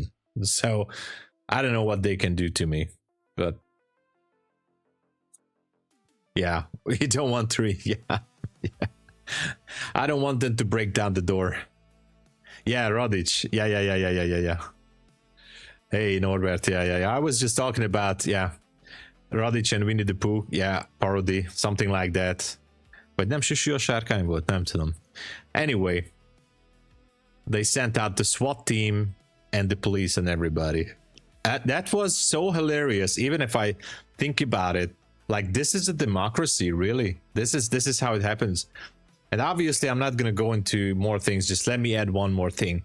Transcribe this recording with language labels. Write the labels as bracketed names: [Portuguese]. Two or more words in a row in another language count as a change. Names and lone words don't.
[English] So I don't know what they can do to me, but yeah, we don't want to. Yeah. I don't want them to break down the door. Yeah, Rodic. Yeah. Hey, Norbert. Yeah. I was just talking about, yeah, Radic and Winnie the Pooh. Yeah, parody, something like that. [Hungarian] Vagy nem Süsű a sárkány volt, nem tudom. [English] Anyway, they sent out the SWAT team and the police and everybody. That was so hilarious. Even if I think about it, like, this is a democracy, really. This is how it happens. And obviously, I'm not going to go into more things. Just let me add one more thing.